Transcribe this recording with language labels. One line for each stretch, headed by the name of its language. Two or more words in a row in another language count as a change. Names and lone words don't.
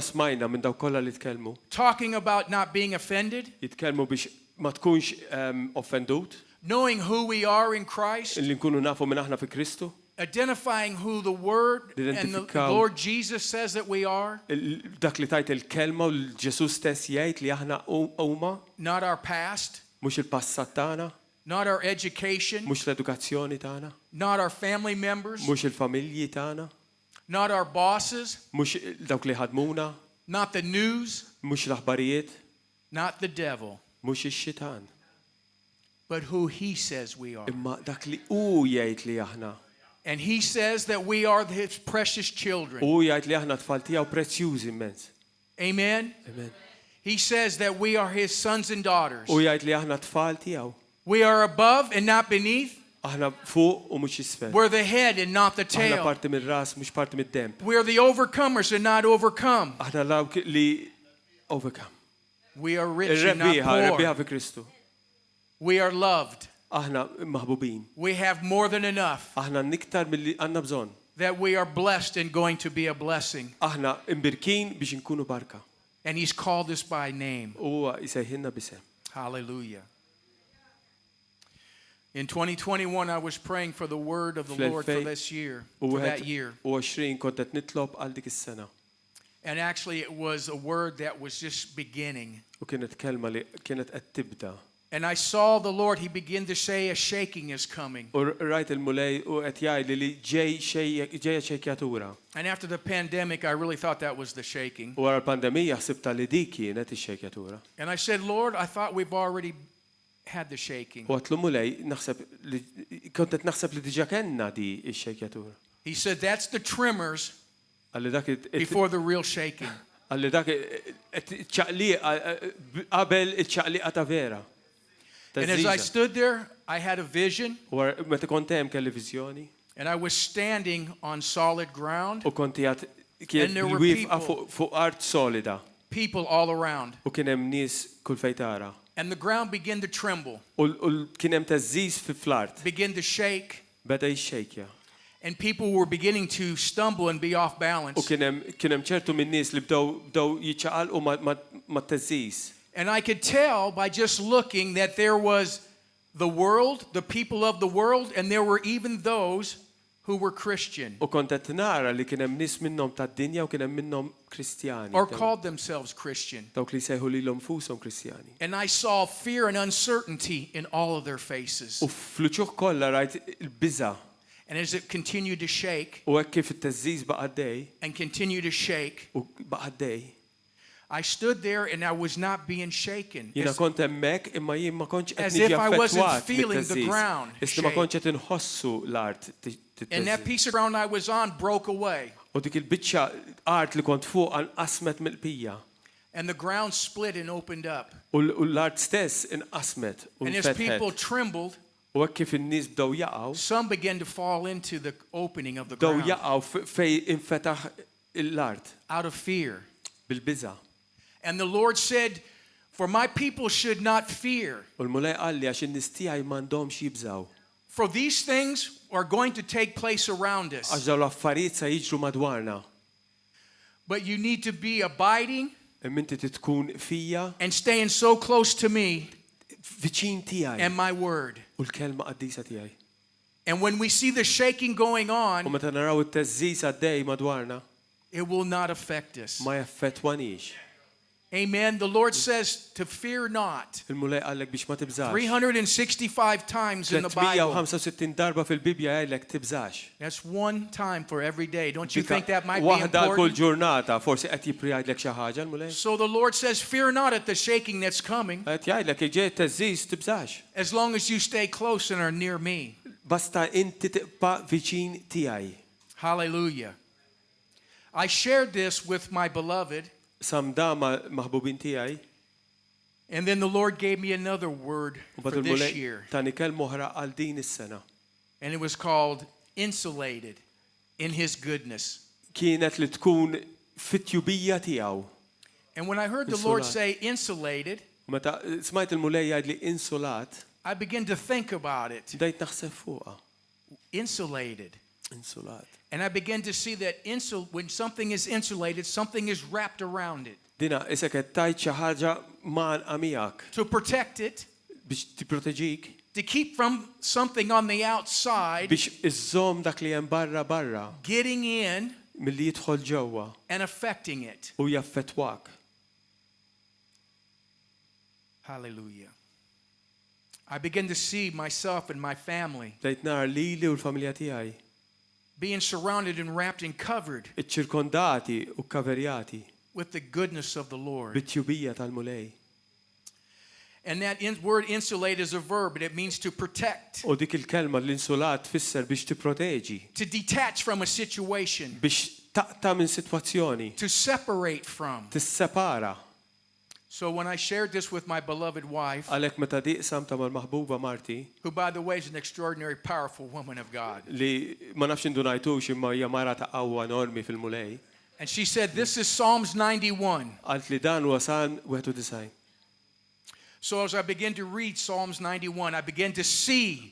English: talking about not being offended, knowing who we are in Christ, identifying who the Word and the Lord Jesus says that we are, not our past, not our education, not our family members, Not our bosses.
Maltese: Mhux dawk li ħadmuna.
English: Not the news.
Maltese: Mhux l-aħbarijiet.
English: Not the devil.
Maltese: Mhux ix-xitan.
English: But who he says we are.
Maltese: Imma dak li hu jgħid li aħna.
English: And he says that we are his precious children.
Maltese: Hu jgħid li aħna tfal tiegħu prezzjużi immens.
English: Amen.
Maltese: Amen.
English: He says that we are his sons and daughters.
Maltese: Hu jgħid li aħna tfal tiegħu.
English: We are above and not beneath.
Maltese: Aħna fuq u mhux isfel.
English: We're the head and not the tail.
Maltese: Aħna parti mir-ras mhux parti mid-demb.
English: We're the overcomers and not overcome.
Maltese: Aħna dawk li overcome.
English: We are rich and not poor.
Maltese: Rebbieħa fi Kristu.
English: We are loved.
Maltese: Aħna maħbubin.
English: We have more than enough.
Maltese: Aħna niktar milli għandna bżonn.
English: That we are blessed and going to be a blessing.
Maltese: Aħna imbirkin biex inkunu barka.
English: And he's called us by name.
Maltese: Huwa jsejħilna b'isem.
English: Hallelujah. In 2021 I was praying for the word of the Lord for this year, for that year.
Maltese: U 20 kont qed nitlob għal dik is-sena.
English: And actually it was a word that was just beginning.
Maltese: U kienet kelma li kienet qed tibda.
English: And I saw the Lord, he began to say a shaking is coming.
Maltese: U rajt il-mulej u qed jgħid li ġejja xejkjatura.
English: And after the pandemic I really thought that was the shaking.
Maltese: U wara l-pandemija ħsibta li dik kienet ix-xejkjatura.
English: And I said, Lord, I thought we've already had the shaking.
Maltese: U għatlu mulej naħseb li kont qed naħseb li diġà kellna di x-xejkjatura.
English: He said that's the tremors before the real shaking.
Maltese: Għalli dak ċaqliqa qabel iċ-ċaqliqa ta' vera.
English: And as I stood there, I had a vision.
Maltese: Meta kont hemm kelli viżjoni.
English: And I was standing on solid ground.
Maltese: U konti kien wieqfa fuq art solida.
English: People all around.
Maltese: U kien hemm nies kull fejn tara.
English: And the ground began to tremble.
Maltese: U kien hemm teżżiż fl-art.
English: Began to shake.
Maltese: Beda jixxejkja.
English: And people were beginning to stumble and be off balance.
Maltese: U kien hemm ċertu min nies li bdew jiċċaqalqu ma' teżżiż.
English: And I could tell by just looking that there was the world, the people of the world, and there were even those who were Christian.
Maltese: U kont qed nara li kien hemm nies minnhom tad-dinja u kien hemm minnhom Kristjani.
English: Or called themselves Christian.
Maltese: Dawk li jsejħu lilhom nfushom Kristjani.
English: And I saw fear and uncertainty in all of their faces.
Maltese: U fl-ċuħ kollha rajt il-biża'.
English: And as it continued to shake.
Maltese: U hekk kif it-teżżiż baqa' għaddej.
English: And continued to shake.
Maltese: U baqa' għaddej.
English: I stood there and I was not being shaken.
Maltese: Jiena kont hemmhekk imma jien ma kontx qed niġi affettwat.
English: As if I wasn't feeling the ground.
Maltese: Issa ma kontx qed inħossu l-art.
English: And that piece of ground I was on broke away.
Maltese: U dik il-biċċa art li kont fuq inqasmet mill-qbija.
English: And the ground split and opened up.
Maltese: U l-art stess inqasmet u
English: And as people trembled,
Maltese: u hekk kif in-nies bdew jaqgħu,
English: some began to fall into the opening of the ground.
Maltese: Bdew jaqgħu fejn infetaħ l-art.
English: Out of fear.
Maltese: Bil-biża'.
English: And the Lord said, for my people should not fear.
Maltese: U l-mulej qal li għax in-nies tiegħi m'għandhomx jibżgħu.
English: For these things are going to take place around us.
Maltese: Għax dawn l-affarijiet se jiġru madwarna.
English: But you need to be abiding.
Maltese: Inti tkun fija.
English: And staying so close to me.
Maltese: Viċin tiegħi.
English: And my word.
Maltese: U l-kelma qaddisa tiegħi.
English: And when we see the shaking going on,
Maltese: u meta naraw it-teżżiż għaddej madwarna,
English: it will not affect us.
Maltese: Ma jaffettwanix.
English: Amen. The Lord says to fear not. 365 times in the Bible.
Maltese: 365 darba fil-Bibja jgħidlek tibżax.
English: That's one time for every day. Don't you think that might be important?
Maltese: Waħda kull ġurnata forsi qed jiprijgħidlek xi ħaġa l-mulej.
English: So the Lord says fear not at the shaking that's coming.
Maltese: Qed jgħidlek ġej teżżiż tibżax.
English: As long as you stay close and are near me.
Maltese: Basta inti tibqa' viċin tiegħi.
English: Hallelujah. I shared this with my beloved.
Maltese: Samda maħbubin tiegħi.
English: And then the Lord gave me another word for this year.
Maltese: Tani kelma oħra għal din is-sena.
English: And it was called insulated in his goodness.
Maltese: Kienet li tkun fit-tjubija tiegħu.
English: And when I heard the Lord say insulated,
Maltese: meta smajt il-mulej jgħid li insulat,
English: I began to think about it.
Maltese: Bdejt naħseb fuqha.
English: Insulated.
Maltese: Insulat.
English: And I began to see that when something is insulated, something is wrapped around it.
Maltese: Dina isek qed tajt xi ħaġa manqa miegħek.
English: To protect it.
Maltese: Biex tipproteġik.
English: To keep from something on the outside.
Maltese: Biex iżżomm dak li hemm barra.
English: Getting in.
Maltese: Milli jidħol ġewwa.
English: And affecting it.
Maltese: U jaffettwak.
English: Hallelujah. I began to see myself and my family.
Maltese: Bdejt nara lili u l-familja tiegħi.
English: being surrounded and wrapped and covered
Maltese: iċ-ċirkondati u kkaverjati
English: with the goodness of the Lord.
Maltese: bit-tjubija tal-mulej.
English: And that word insulate is a verb, and it means to protect.
Maltese: U dik il-kelma l-insulat tfisser biex tipproteġi,
English: To detach from a situation.
Maltese: biex taqta' minn sitwazzjoni,
English: To separate from.
Maltese: tissepara.
English: So when I shared this with my beloved wife,
Maltese: Għalhekk meta diqsam ta' mal-maħbuba Marti,
English: who by the way is an extraordinary, powerful woman of God.
Maltese: li ma nafx indunajtux imma hija mara ta' qawwa enormi fil-mulej,
English: And she said, this is Psalms 91.
Maltese: qalt li dan huwa Salm 91.
English: So as I began to read Psalms 91, I began to see